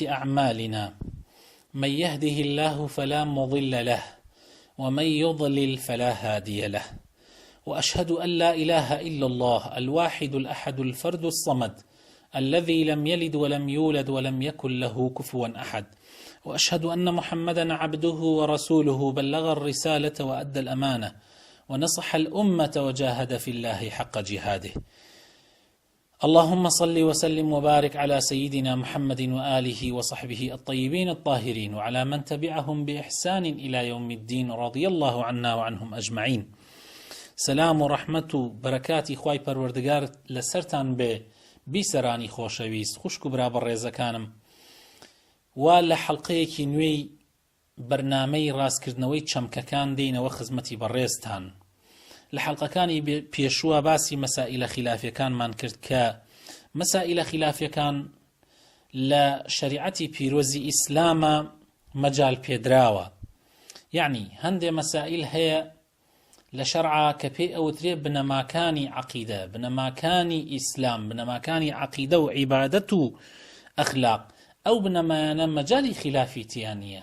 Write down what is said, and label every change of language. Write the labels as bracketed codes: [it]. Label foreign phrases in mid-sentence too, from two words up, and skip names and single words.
[ar] أعمالنا، من يهده الله فلا مضل له ومن يضلل فلا هادي له، وأشهد أن لا إله إلا الله الواحد الأحد الفرد الصمد الذي لم يلد ولم يولد ولم يكن له كفوا أحد، وأشهد أن محمدا عبده ورسوله بلغ الرسالة وأدى الأمانة ونصح الأمة وجاهد في الله حق جهاده. اللهم صل وسلم وبارك على سيدنا محمد وآله وصحبه الطيبين الطاهرين وعلى من تبعهم بإحسان إلى يوم الدين رضي الله عنا وعنهم أجمعين. [ckb] سلام و رحمت و برکاتی خوای پەروەردگار لەسەرتان بێ بیسەرانی خۆشەویست خوشک و برا بەڕێزەکانم، وا لە حەڵقەیەکی نوێی بەرنامەی ڕاستکردنەوەی چەمکەکان دێینەوە خزمەتی بەڕێزتان. لە حەڵقەکانی پێشووە باسی مەسائلە خلافیەکانمان کرد کە مەسائلە خلافیەکان لە شەریعەتی پیرۆزی ئیسلامە مەجال پێدراوە، یعنی هەندێ مەسائل هەیە لە شەرعا کە پێی ئەوترێ بنەماکانی عەقیدە، بنەماکانی ئیسلام، بنەماکانی عەقیدە و عیبادەت و ئەخلاق، ئەو بنەمایانە مەجالی خلافی تیان نییە.